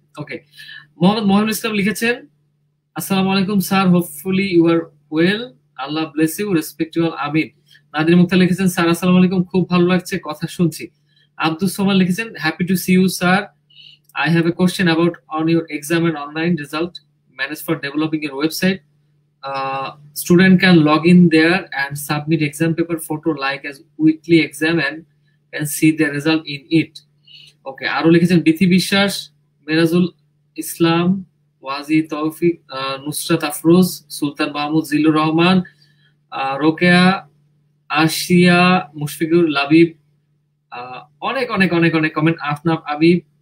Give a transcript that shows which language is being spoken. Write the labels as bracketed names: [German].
[Bangla] ওকে, মোহাম্মদ ইসলাম লিখেছেন, আসসালামু আলাইকুম sir, [English] hopefully you are well, Allah bless you, respect you all, [Bangla] আমিন। নাদিরা মুক্তা লিখেছেন, স্যার আসসালামু আলাইকুম, খুব ভালো লাগছে কথা শুনছি। [English] আব্দুস সামাদ লিখেছেন, happy to see you sir, I have a question about on your exam and online result managed for developing your website. Student can log in there and submit exam paper photo like as weekly exam and see the result in it. [Bangla] Okay, আরো লিখেছেন বিথি বিশ্বাস, মেরাজুল ইসলাম, ওয়াজি তৌফিক, নুসরাত আফরোজ, সুলতান মাহমুদ, জিলুর রহমান, রোকেয়া, আশিয়া, মুশফিকুর, লাবিব, অনেক অনেক অনেক অনেক comment. আফনাফ, Aviv.